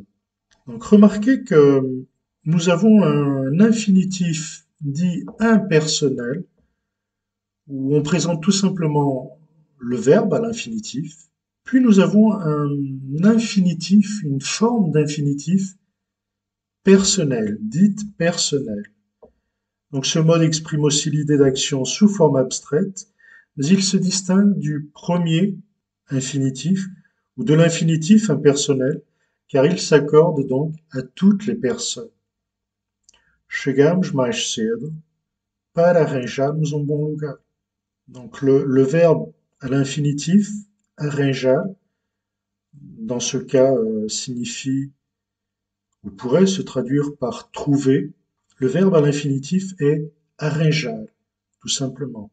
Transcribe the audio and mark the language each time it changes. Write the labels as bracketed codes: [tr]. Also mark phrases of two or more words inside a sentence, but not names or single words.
[fr] Donc remarquez que nous avons un infinitif dit impersonnel, où on présente tout simplement le verbe à l'infinitif, puis nous avons un infinitif, une forme d'infinitif personnel, dite personnelle. Donc ce mode exprime aussi l'idée d'action sous forme abstraite, mais il se distingue du premier infinitif ou de l'infinitif impersonnel, car il s'accorde donc à toutes les personnes. [pt] Chegamos mais cedo para arranjarmos bon lugar. [fr] Donc le verbe à l'infinitif, arranjar, dans ce cas signifie ou pourrait se traduire par trouver. Le verbe à l'infinitif est arranjar, tout simplement.